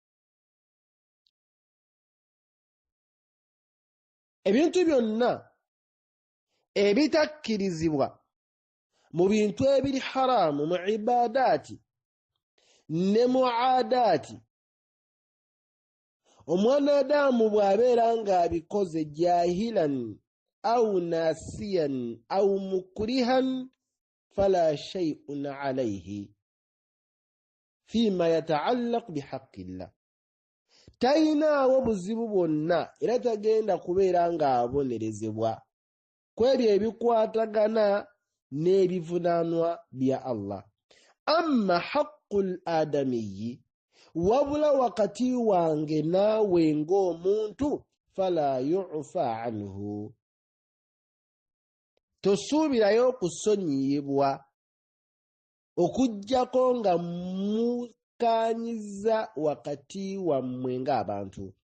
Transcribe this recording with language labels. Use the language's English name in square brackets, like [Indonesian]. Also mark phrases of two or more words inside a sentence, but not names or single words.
[Ganda] Ebintu byonna ebitakkirizibwa mu bintu ebiri haramu mu ibadaati ne mu aadaati, omwanadamu bw'abeera ng'abikoze [Arabic] جاهلا أو ناسيا أو مكرها فلا شيء عليه فيما يتعلق بحق الله, [Ganda] tayinaawo buzibu bwonna era tagenda kubeera ng'abonerezebwa ku ebyo ebikwatagana n'ebivunaanwa bya Allah. [Arabic] أما حق الآدمي, [Ganda] wabula wakati wange naawe ng'omuntu, [Arabic] فلا يعفى عنه, [Ganda] tosuubirayo kusonyiyibwa okuggyako nga mukaanyiza wakati wammwe ng'abantu.